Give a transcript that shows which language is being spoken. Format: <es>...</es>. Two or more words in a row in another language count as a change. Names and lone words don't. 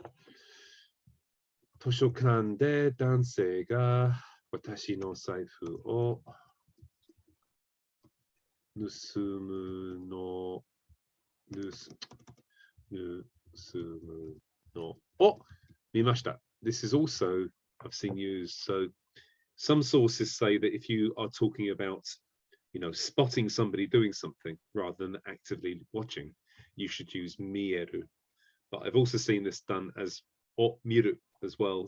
<ja>図書館で男性が私の財布を盗むのを見ました.</ja> <en>This is also I've seen used. So some sources say that if you are talking about, you know, spotting somebody doing something rather than actively watching, you should use mieru. But I've also seen this done as</en> <ja>を見る</ja> <en>as well.</en>